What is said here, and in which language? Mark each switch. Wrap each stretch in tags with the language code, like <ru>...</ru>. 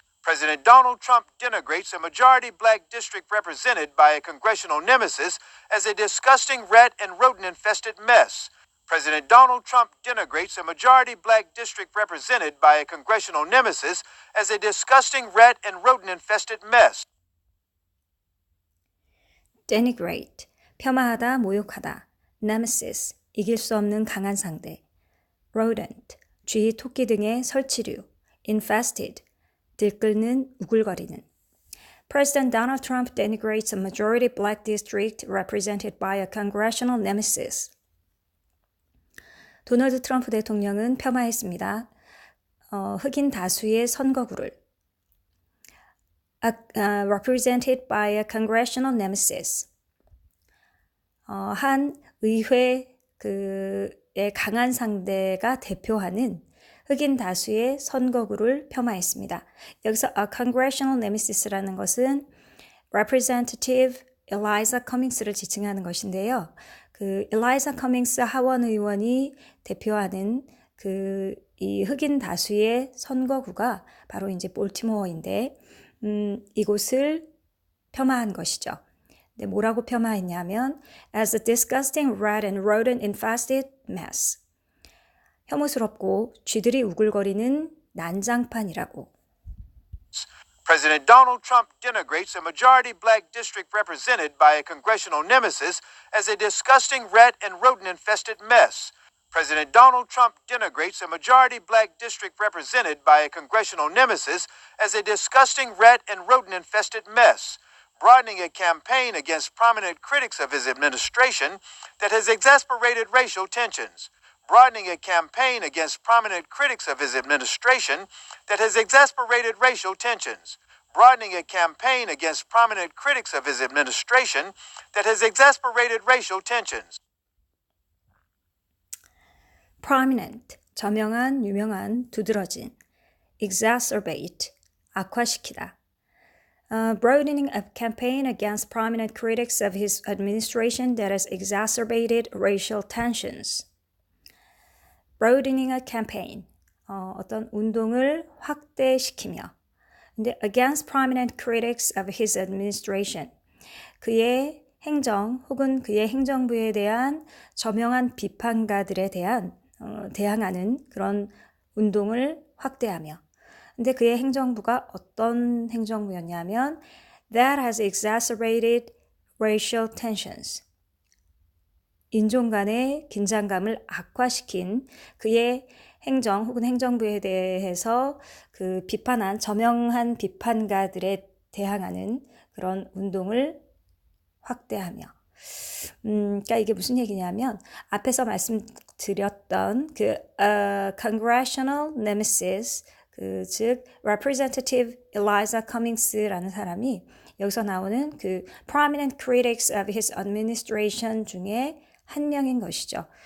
<en>President Donald Trump denigrates a majority black district represented by a congressional nemesis as a disgusting rat and rodent-infested mess. President Donald Trump denigrates a majority black district represented by a congressional nemesis as a disgusting rat and rodent-infested mess.</en> <ko>denigrate, 폄하하다, 모욕하다. nemesis, 이길 수 없는 강한 상대. rodent, 쥐, 토끼 등의 설치류. infested, 들끓는, 우글거리는.</ko> <en>President Donald Trump denigrates a majority black district represented by a congressional nemesis.</en> <ko>도널드 트럼프 대통령은 폄하했습니다. 흑인 다수의 선거구를</ko> <en>represented by a congressional nemesis.</en> <ko>한 의회 의 강한 상대가 대표하는 흑인 다수의 선거구를 폄하했습니다. 여기서</ko> <en>a congressional nemesis</en> <ko>라는 것은 Representative Eliza Cummings를 지칭하는 것인데요. 그 엘라이자 커밍스 하원 의원이 대표하는 이 흑인 다수의 선거구가 바로 이제 볼티모어인데 이곳을 폄하한 것이죠. 근데 뭐라고 폄하했냐면</ko> <en>as a disgusting rat and rodent infested mess.</en> <ko>혐오스럽고 쥐들이 우글거리는 난장판이라고.</ko> <en>President Donald Trump denigrates a majority black district represented by a congressional nemesis as a disgusting rat and rodent-infested mess. President Donald Trump denigrates a majority black district represented by a congressional nemesis as a disgusting rat and rodent-infested mess, broadening a campaign against prominent critics of his administration that has exasperated racial tensions. Broadening a campaign against prominent critics of his administration that has exasperated racial tensions. Broadening a campaign against prominent critics of his administration that has exasperated racial tensions.</en> <ko>prominent, 저명한, 유명한, 두드러진.</ko> <en>exacerbate, 악화시키다. broadening a campaign against prominent critics of his administration that has exacerbated racial tensions. broadening a campaign,</en> <ko>어떤 운동을 확대시키며. 근데</ko> <en>against prominent critics of his administration,</en> <ko>그의 행정 혹은 그의 행정부에 대한 저명한 비판가들에 대한 대항하는 그런 운동을 확대하며. 근데 그의 행정부가 어떤 행정부였냐면</ko> <en>that has exacerbated racial tensions.</en> <ko>인종 간의 긴장감을 악화시킨 그의 행정 혹은 행정부에 대해서 그 비판한 저명한 비판가들에 대항하는 그런 운동을 확대하며. 그러니까 이게 무슨 얘기냐면 앞에서 말씀드렸던 그</ko> <en>congressional nemesis,</en> <ko>즉 Representative Eliza Cummings라는 사람이 여기서 나오는 그</ko> <en>prominent critics of his administration</en> <ko>중에 한 명인 것이죠.</ko>